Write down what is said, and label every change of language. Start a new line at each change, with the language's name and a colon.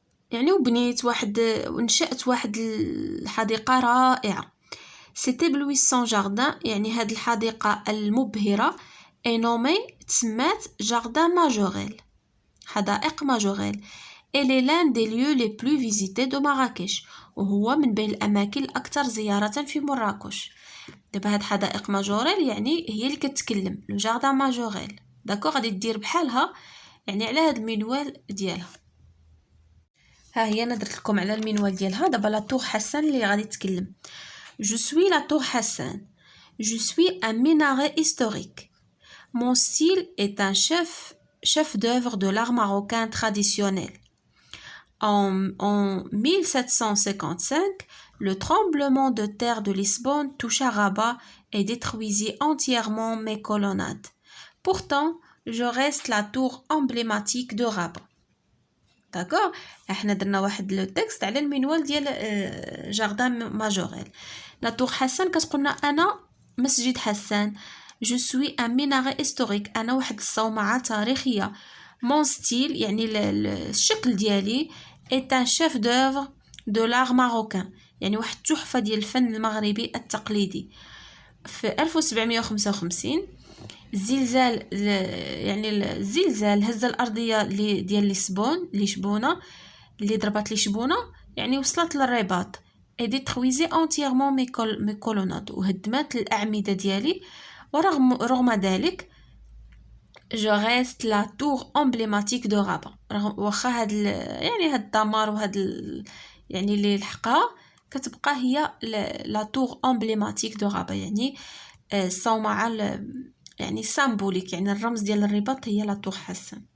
Arabic: يعني وبنيت ونشأت واحد الحديقة رائعة.
French: Cet éblouissant jardin
Arabic: يعني هاد الحديقة المبهرة est nommée تسمات جاردان ماجوريل. حدائق ماجوريل.
French: Elle est l'un des lieux les plus visités de Marrakech.
Arabic: وهو من بين الأماكن الأكثر زيارة في مراكش. دابا هاد حدائق ماجوريل يعني هي اللي كتكلم لو جاردان ماجوريل. داكوغ غادي دير بحالها يعني على هاد المنوال ديالها. ها هي انا درت لكم على المنوال ديالها. دابا لا طور حسن اللي غادي تكلم.
French: Je suis la tour Hassan. Je suis un minaret historique. Mon style est un chef d'œuvre de l'art marocain traditionnel. En 1755, le tremblement de terre de Lisbonne toucha Rabat et détruisit entièrement mes colonnades. Pourtant, je reste la tour emblématique de Rabat. D'accord?
Arabic: احنا درنا واحد لو تكست على المنوال ديال جاردان ماجوريل. لا طور حسن كتقولنا انا مسجد حسان.
French: جو سوي ان ميناري هيستوريك.
Arabic: انا واحد الصومعه تاريخيه.
French: مون ستيل
Arabic: يعني الشكل ديالي
French: est un chef d'œuvre de l'art marocain.
Arabic: يعني واحد التحفه ديال الفن المغربي التقليدي. في 1755 الزلزال يعني الزلزال هز الارضيه ديال لشبونه اللي ضربت لشبونه يعني وصلت للرباط.
French: et détruisait entièrement mes colonnades.
Arabic: وهدمت الاعمده ديالي. ورغم ذلك
French: je reste la tour emblématique de Rabat.
Arabic: واخا هاد يعني هاد الدمار وهاد يعني اللي لحقها كتبقى هي لا tour
French: emblématique de Rabat.
Arabic: يعني الصومعه يعني سامبوليك يعني الرمز ديال الرباط هي لا طور حسن.